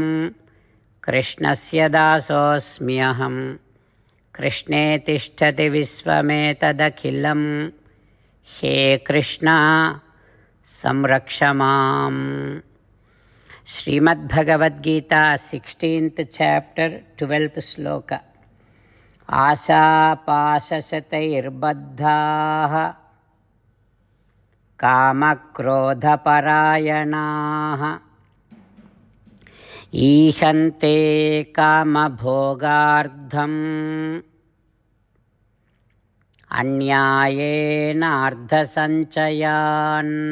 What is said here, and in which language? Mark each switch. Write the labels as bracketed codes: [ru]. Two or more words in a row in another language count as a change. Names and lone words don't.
[sa] कृष्णस्य दासोऽस्म्यहम्. कृष्णे तिष्ठति विश्वमेतदखिलम्. हे कृष्ण संरक्षमाम्. [en] Srimad Bhagavad Gita, 16th chapter, 12th sloka. [sa] आशा पाशशतैर्बद्धाः कामक्रोधपरायणाः ईहन्ते कामभोगार्थम् अन्यायेन अर्थसञ्चयान्.